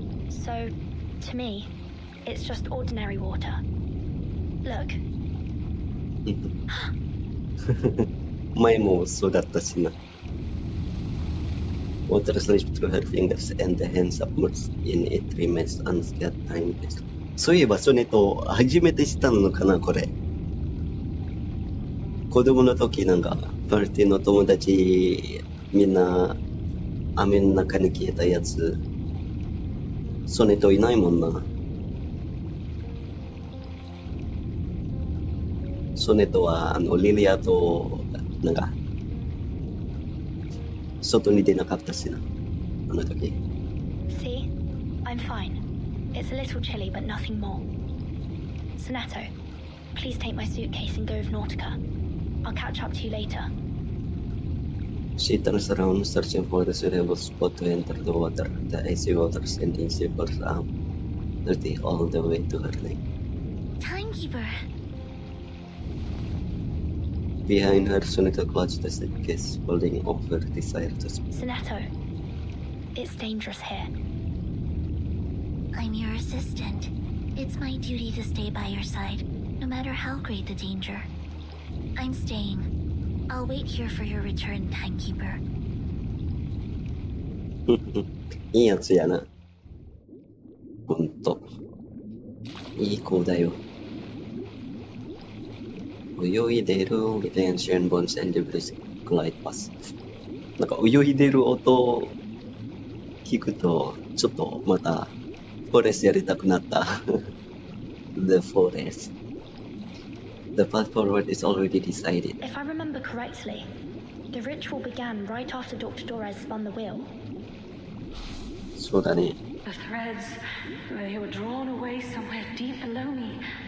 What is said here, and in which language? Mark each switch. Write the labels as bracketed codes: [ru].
[en] So, to me, it's just ordinary water. Look. [ja] 前もそうだったしな。 [en] Water slips through her fingers and the hand submerged in it remains unscathed time. [ja] そういえばソネと初めてしたのかなこれ。子供の時なんかパーティーの友達みんな雨の中に消えたやつソネといないもんな。ソネとはリリアとなんか外に出なかったしなあの時。 [en] See? I'm fine. It's a little chilly, but nothing more. Sonato, please take my suitcase and go with Nautica. I'll catch up to you later. She turns around, searching for the suitable spot to enter the water. The icy water sending shivers up, dirty all the way to her neck. Timekeeper. Behind her, Sonato clutched the suitcase, holding off her desire to speak. Sonato, it's dangerous here. I'm your assistant. It's my duty to stay by your side, no matter how great the danger. I'm staying. I'll wait here for your return, Timekeeper. [ja] いいやつやな。ほんと。いい子だよ。泳いでる [en] with ancient bones and debris glide past. [ja] なんか泳いでる音聞くとちょっとまたフォレスやりたくなった。 [en] The forest. The path forward is already decided. If I remember correctly, the ritual began right after Dr. Dorez spun the wheel. [ja] そうだね。 [en] The threads, they were drawn away somewhere deep below me.